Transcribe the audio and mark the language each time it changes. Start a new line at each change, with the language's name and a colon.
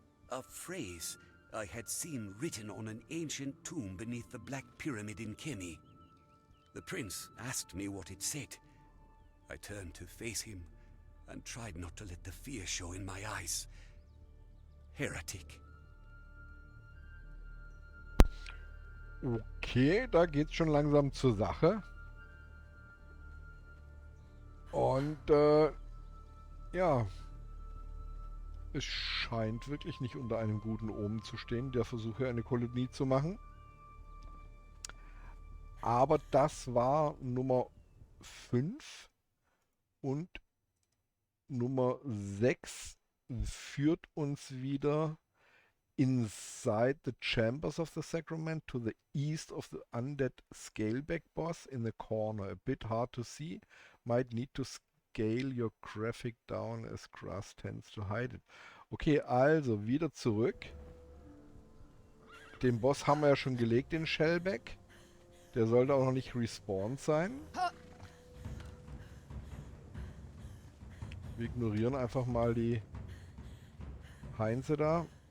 English: A phrase I had seen written on an ancient tomb beneath the Black Pyramid in Kemi. The prince asked me what it said. I turned to face him and tried not to let the fear show in my eyes. Heretic.
German: Okay, da geht's schon langsam zur Sache. Und ja, es scheint wirklich nicht unter einem guten Omen zu stehen, der Versuche, eine Kolonie zu machen. Aber das war Nummer 5 und Nummer 6 führt uns wieder
English: inside the chambers of the sacrament to the east of the undead scaleback boss in the corner. A bit hard to see. Might need to scale your graphic down as grass tends to hide it.
German: Okay, also wieder zurück. Den Boss haben wir ja schon gelegt, den Shellback. Der sollte auch noch nicht respawned sein. Wir ignorieren einfach mal die Heinze da.